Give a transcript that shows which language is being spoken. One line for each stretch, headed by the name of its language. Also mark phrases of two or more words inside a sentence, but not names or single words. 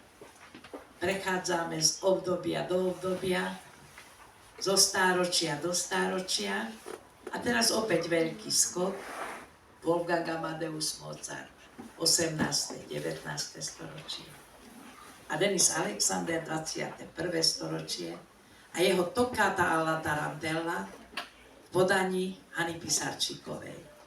Slovak: Prechádzame z obdobia do obdobia, zo stáročia do stáročia a teraz opäť veľký skok. Wolfgang Amadeus Mozart, 18. 19. storočie. A Denis Alexander, 21. storočie a jeho Toccata alla tarantella v podaní Hany Pisarčíkovej.